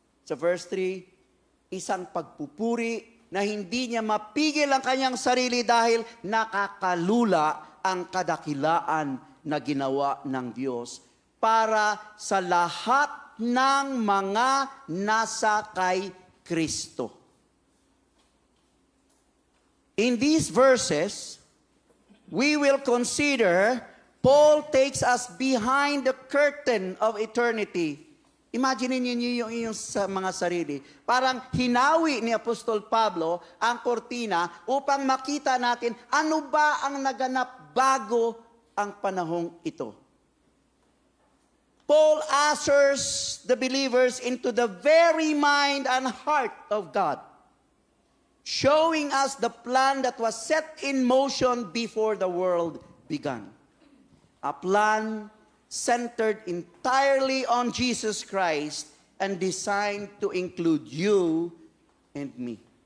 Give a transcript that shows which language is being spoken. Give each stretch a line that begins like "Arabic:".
Filipino: Sa verse 3, isang pagpupuri na hindi niya mapigil ang kanyang sarili dahil nakakalula ang kadakilaan na ginawa ng Diyos para sa lahat ng mga nasa kay Kristo.
English: In these verses, we will consider Paul takes us behind the curtain of eternity.
Filipino: Imagine niyo yung inyong sa mga sarili. Parang hinawi ni Apostol Pablo ang kortina upang makita natin ano ba ang naganap bago ang panahong ito.
English: Paul ushers the believers into the very mind and heart of God, showing us the plan that was set in motion before the world began. A plan centered entirely on Jesus Christ and designed to include you and me.